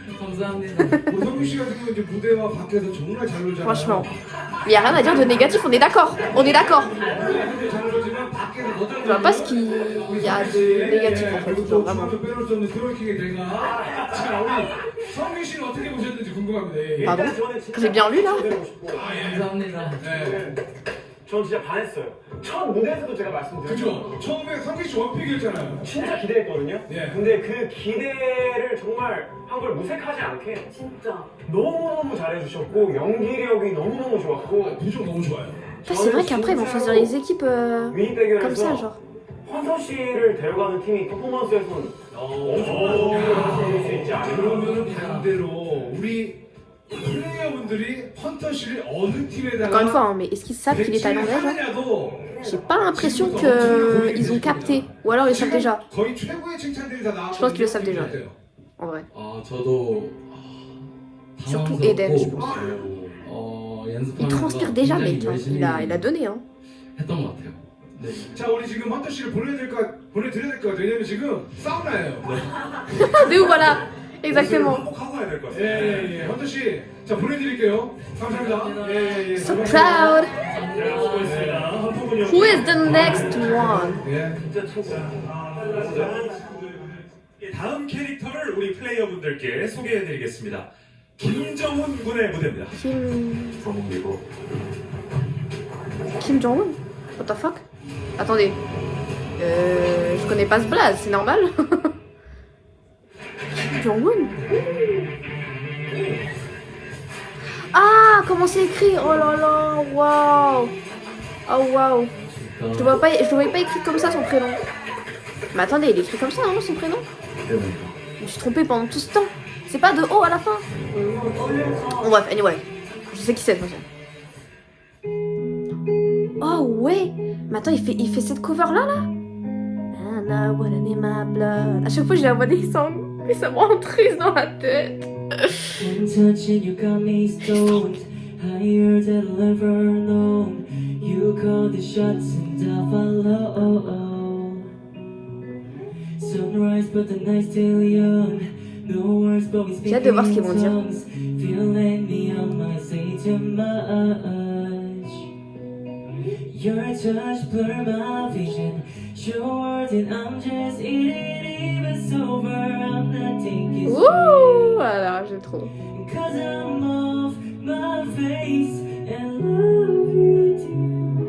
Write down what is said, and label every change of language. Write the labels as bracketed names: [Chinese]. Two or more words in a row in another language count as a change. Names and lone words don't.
[Korean] 감사합니다. 우리 성규 씨 같은 경우 이제 무대와 밖에서 정말 잘 놀잖아요. [French] Franchement. Il y a rien à dire de négatif, on est d'accord. On est d'accord. [Korean] 무대 잘 놀지만 밖에서 더 잘 [French] Je vois pas ce qu'il y a de négatif en fait. Genre vraiment. [Korean] 빼놓을 수 없는 트로이킹의 대가. 자, 우리 성규 씨는 어떻게 보셨는지 궁금합니다. 예. [French] Pardon? [Korean] 저는 진짜 [French] J'ai bien lu là? [Korean] 기대고 싶고. 감사합니다. 네. 전 진짜 반했어요. 첫 무대에서도 제가 말씀드렸죠. 그죠? 처음에 성규 씨 원픽이었잖아요. 진짜 기대했거든요. 예. 근데 그 기대를 정말 한 걸 무색하지 않게 진짜. 너무너무 잘해주셨고 연기력이 너무너무 좋았고 무조건 너무 좋아요. [French] C'est vrai qu'après ils vont choisir les équipes comme ça, [Korean] 윈백열에서 [French] genre. [Korean] 헌서 씨를 데려가는 팀이 퍼포먼스에서는 엄청난 성과를 볼수 있지 않을까. 그러면은 반대로 우리 플레이어분들이 헌터 씨를 어느 [French] Encore une [Korean] 팀에다가 [French] fois, hein, mais est-ce qu'ils savent qu'il est thaïlandais genre? [Korean] 하느냐도 [French] J'ai pas l'impression qu'ils ont capté. Ou alors ils le savent déjà. [Korean] 거의 최고의 칭찬들이 다 나왔거든요. [French] Je pense qu'ils le savent déjà. [Korean] 어때요? [French] En vrai. [Korean] 저도 [French] Surtout Eden, je pense. Il transpire déjà, mec. Hein. Il a donné. Hein. [Korean] 했던 것 같아요. 네. 자, 우리 지금 헌터 씨를 보내드려야 될 것 같아요. 왜냐면 지금 사우나예요. [French] De ouf, voilà. Exactement. [Korean] 하고 가야 될 것 같아요. 예. 헌터 씨, 자 보내드릴게요. 감사합니다. 예. [English] So proud. [Korean] 헌터군요. [English] Who is the next one? [Korean] 예. 진짜 최고야. 다음 캐릭터를 우리 플레이어분들께 소개해드리겠습니다. 김정훈 군의 무대입니다. [English] Kim Jong-un? What the fuck? [French] Attendez. Je connais pas ce blaze, c'est normal? Kim Jong-un? Ah, comment c'est écrit? Oh là là, waouh! Oh waouh! Je le voyais pas écrit comme ça son prénom. Mais attendez, il est écrit comme ça, non, son prénom? Je me suis trompée pendant tout ce temps. C'est pas de O à la fin? Bon bref, anyway. Je sais qui c'est de toute façon. Oh ouais! Mais attends, il fait cette cover là? [English] And I wanna name my blood. [French] À chaque fois, je la vois descendre. Et ça me rend triste dans la tête. [English] Touching you got me stoned, higher than I've ever known. You call the shots and I follow. Sunrise, but the night's still young. No words, but we speak. [French] J'ai hâte de voir ce qu'ils vont dire. [English] Feeling me on my say too much. Your touch blur my vision. Your words and I'm just eating it sober. I'm not thinking [French] Ouh! Alors, j'aime trop. [English] Cause I'm off my face and love you too.